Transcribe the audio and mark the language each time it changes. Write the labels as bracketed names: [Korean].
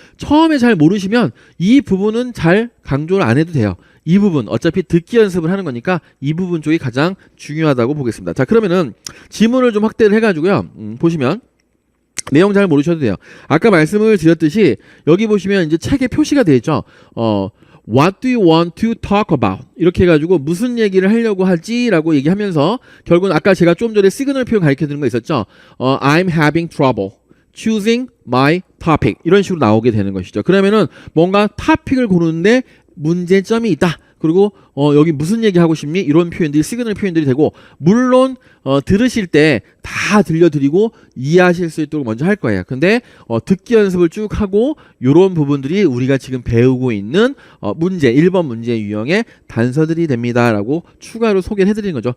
[Korean] 처음에 잘 모르시면 이 부분은 잘 강조를 안 해도 돼요. 이 부분 어차피 듣기 연습을 하는 거니까 이 부분 쪽이 가장 중요하다고 보겠습니다. 자, 그러면은 지문을 좀 확대를 해가지고요. 보시면 내용 잘 모르셔도 돼요. 아까 말씀을 드렸듯이 여기 보시면 이제 책에 표시가 되어 있죠. [English] What do you want to talk about? [Korean] 이렇게 해가지고 무슨 얘기를 하려고 하지라고 얘기하면서 결국은 아까 제가 좀 전에 시그널 표현 가르쳐 드린 거 있었죠. [English] I'm having trouble choosing my topic, [Korean] 이런 식으로 나오게 되는 것이죠. 그러면은 뭔가 토픽을 고르는데 문제점이 있다. 그리고 여기 무슨 얘기 하고 싶니? 이런 표현들이 시그널 표현들이 되고, 물론 들으실 때 다 들려드리고 이해하실 수 있도록 먼저 할 거예요. 근데 듣기 연습을 쭉 하고 이런 부분들이 우리가 지금 배우고 있는 문제 1번 문제 유형의 단서들이 됩니다라고 추가로 소개를 해드리는 거죠.